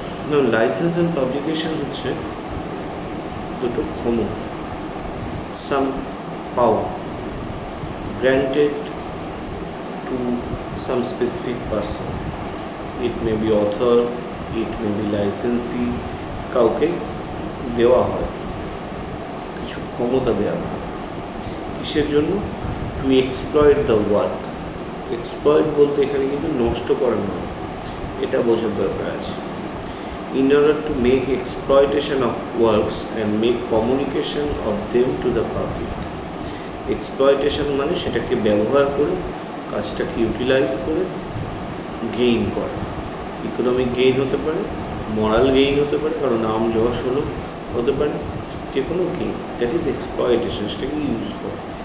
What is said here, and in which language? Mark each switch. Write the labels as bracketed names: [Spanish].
[English] Now license and publication [Bangla] হচ্ছে দুটো ক্ষমতা, [English] some power granted to some specific person. It may be author, it may be licensee, [Bangla] কাউকে দেওয়া হয়, কিছু ক্ষমতা দেওয়া হয়। কিসের জন্য? [English] To exploit the work. [Bangla] Exploit বলতে এখানে কিন্তু নষ্ট করা নয়, এটা বোঝার দরকার আছে। [English] In order to make exploitation of works and make communication of them to the public. [Bangla] Exploitation মানে সেটাকে ব্যবহার করে, কাজটাকে ইউটিলাইজ করে গেইন করা। ইকোনমিক গেইন হতে পারে, মরাল গেইন হতে পারে, কারণ নাম যশ হলো হতে পারে, যে কোনো গেইন, [English] that is exploitation, [Bangla] সেটাকে ইউজ করা।